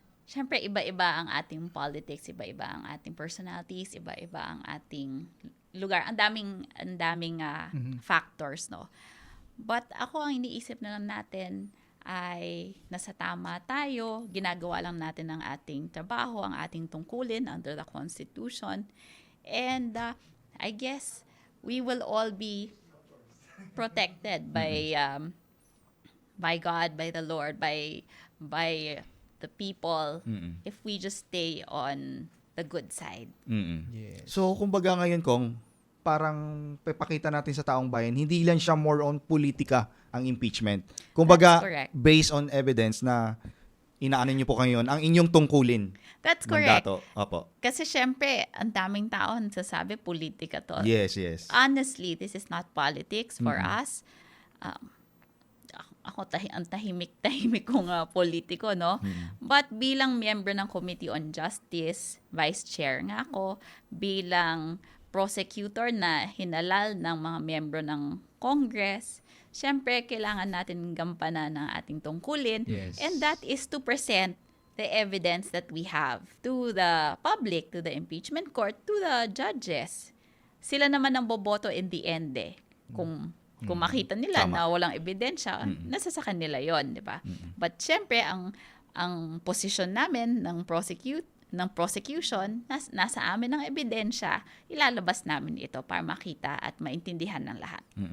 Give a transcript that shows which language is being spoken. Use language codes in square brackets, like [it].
[tl] syempre iba-iba ang ating politics, iba-iba ang ating personalities, iba-iba ang ating lugar. Ang daming factors, no. But ako ang iniisip na lang natin ay nasa tama tayo, ginagawa lang natin ang ating trabaho, ang ating tungkulin [en] under the Constitution. And I guess we will all be protected by God, by the Lord, by the people if we just stay on the good side. Yes. [tl] So, kumbaga ngayon, Kong, parang papakita natin sa taong bayan, hindi lang siya more on politika ang impeachment. Kumbaga, [en] That's correct. based on evidence [tl] na inaano niyo po ngayon, ang inyong tungkulin. [en] That's correct. [tl] Mandato. Opo. Kasi syempre, ang daming tao nagsasabi politika to. [en] Yes, yes. Honestly, this is not politics for us. [tl] Ako ang tahimik kong politiko, no? But bilang member ng Committee on Justice, Vice Chair nga ako, bilang prosecutor na hinalal ng mga membro ng Congress, syempre kailangan natin gampanan ng ating tungkulin. [en] Yes. And that is to present the evidence that we have to the public, to the impeachment court, to the judges. [tl] Sila naman ang boboto [en] in the end [tl] eh. Kung makita nila Tama. na walang ebidensya, nasa sa kanila yon, di ba? But syempre, ang posisyon namin ng prosecution, nasa amin ang ebidensya, ilalabas namin ito para makita at maintindihan ng lahat.